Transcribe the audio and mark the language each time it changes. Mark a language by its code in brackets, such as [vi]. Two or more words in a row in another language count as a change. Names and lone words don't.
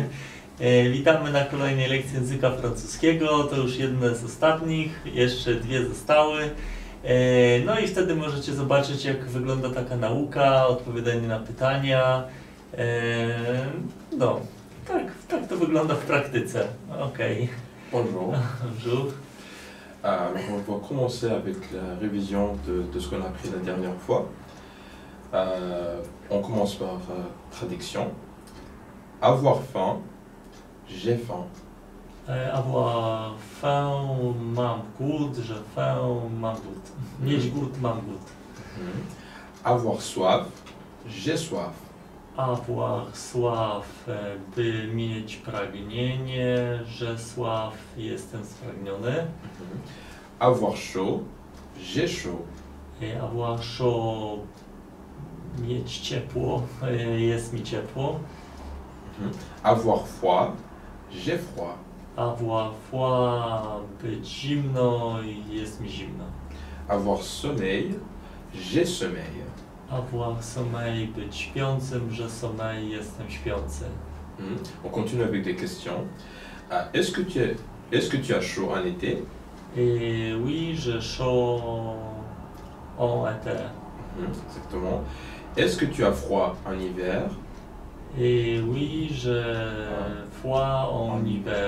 [pl] Witamy na kolejnej lekcji języka francuskiego. To już jedna z ostatnich, jeszcze dwie zostały. No i wtedy możecie zobaczyć, jak wygląda taka nauka, odpowiadanie na pytania. No, tak to wygląda w praktyce. Okej. [fr] Bonjour. Bonjour. Alors on va commencer avec la révision de ce qu'on a appris la dernière fois. On commence par traduction. Avoir faim, j'ai faim. Avoir faim, [pl] mam głód, że faim, mam głód. Mieć głód, mam głód. [fr] Avoir soif, j'ai soif. Avoir soif, [pl] by mieć pragnienie, że soif, jestem spragniony. [fr] Avoir chaud, j'ai chaud. Avoir chaud, [pl] mieć ciepło, jest mi ciepło. [fr] Avoir froid, j'ai froid. Avoir froid, [pl] być zimno, jest mi zimno. [fr] Avoir sommeil, j'ai sommeil. Avoir sommeil, [pl] być śpiącym, że sommeil, jestem śpiący. [fr] On continue avec des questions. Est-ce que tu as chaud en été? Et oui, j'ai chaud en été. Exactement. Est-ce que tu as froid en hiver? Et oui, j'ai froid en hiver.